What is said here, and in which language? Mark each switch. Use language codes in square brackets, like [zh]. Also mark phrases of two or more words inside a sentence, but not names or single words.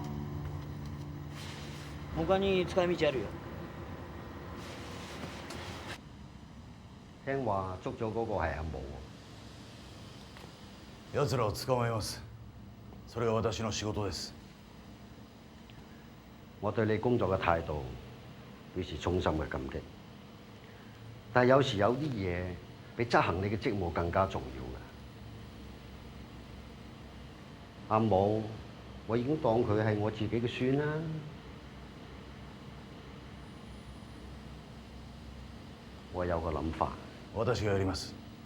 [ja] 他に使い道あるよ。 [yue] 聽話捉咗嗰個係阿毛喎。 [ja] 奴らを捕まえます。それが私の仕事です。 [yue] 我對你工作嘅態度表示衷心嘅感激，但係有時有啲嘢比執行你嘅職務更加重要嘅。阿毛，我已經當佢係我自己嘅孫啦。我有個諗法。 [ja] 私がやります。